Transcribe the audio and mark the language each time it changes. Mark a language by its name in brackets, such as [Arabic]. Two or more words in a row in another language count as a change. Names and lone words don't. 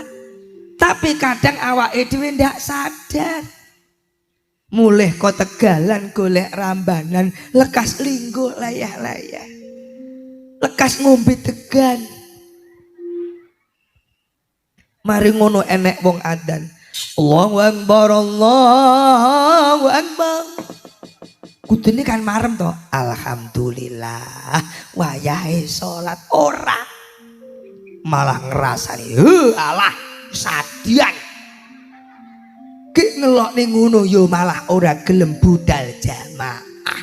[Javanese] Tapi kadang awake dhewe ndak sadar. Mulih kok tegalan golek rambanan, lekas linggo layah-layah. Lekas ngombe degan. Mari ngono enek wong adan. [Arabic] الله أكبر، الله أكبر. [Javanese] Kudune kan marem to. Alhamdulillah. Wayahe salat ora. Malah ngrasani, alah sadian. Ki ngelok ning ngono yo malah ora gelem budal jamaah.